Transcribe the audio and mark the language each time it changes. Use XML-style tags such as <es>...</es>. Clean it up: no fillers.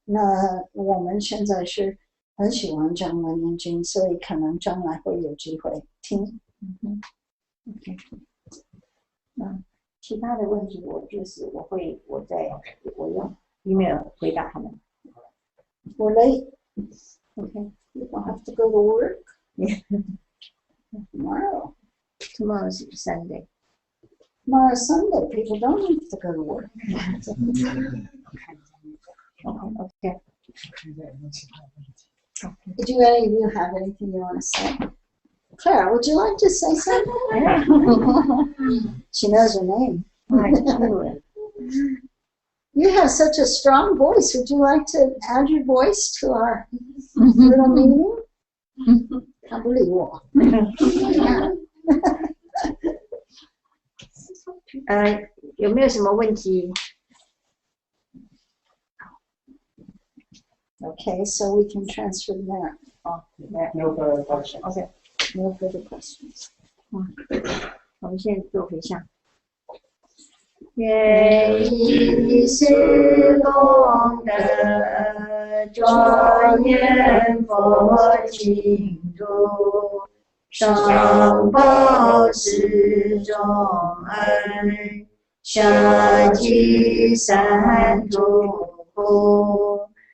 <zh>那我们现在是很喜欢讲楞严经，所以可能将来会有机会听。 OK。其他的问题我用 email 回答他们。</zh> <en>We're late. Okay. You don't have to go to work. Yeah. Tomorrow. Tomorrow is Sunday. Tomorrow's Sunday. People don't have to go to work. Okay. Do any of you have anything you want to say? Clara, would you like to say something? She knows her name. You have such a strong voice. Would you like to add your voice to our little meeting? I believe you.</en> <zh>有没有什么问题？</zh> <en>Okay, so we can transfer there. No further questions. Okay, no further questions.</en> <zh>我们现在做回向。愿以是功德庄严佛净土，上报四重恩，舍己三途苦。</zh>